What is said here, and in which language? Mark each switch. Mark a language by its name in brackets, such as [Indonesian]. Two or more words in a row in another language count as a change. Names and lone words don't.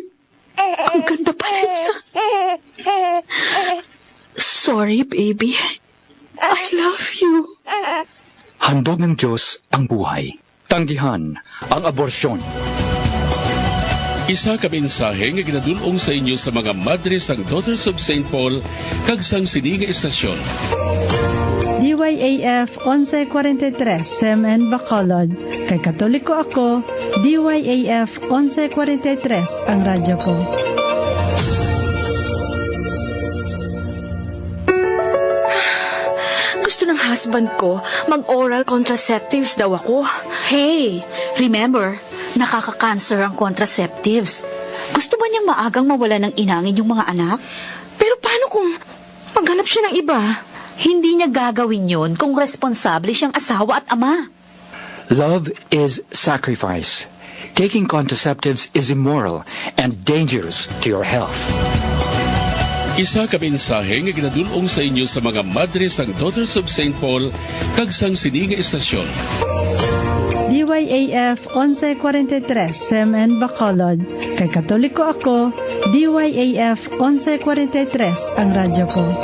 [Filipino] Ang ganda pala niya. [English] Sorry, baby. I love you. [Filipino] Handog ng Diyos ang buhay. Tanggihan ang aborsyon. [Hiligaynon] Isa ka mensahe nga ginadulong sa inyo sa mga madre sang Daughters of St. Paul kag sang sininga estasyon. DYAF 1143 CMN Bacolod. Kay Katoliko ako, DYAF 1143 ang radyo ko. [Filipino] Gusto ng husband ko mag- [English] oral contraceptives [Filipino] daw ako. Hey, remember, nakaka-cancer ang contraceptives. Gusto ba niyang maagang mawala ng inangin yung mga anak? Pero paano kung maghanap siya ng iba? Hindi niya gagawin yun kung responsable siyang asawa at ama. [English] Love is sacrifice. Taking contraceptives is immoral and dangerous to your health. [Hiligaynon] Isa ka mensahe nga ginadulong sa inyo sa mga madre sang Daughters of St. Paul kag sang sininga estasyon. DYAF 1143 CMN Bacolod. Kay Katoliko ako, DYAF 1143 ang radyo ko.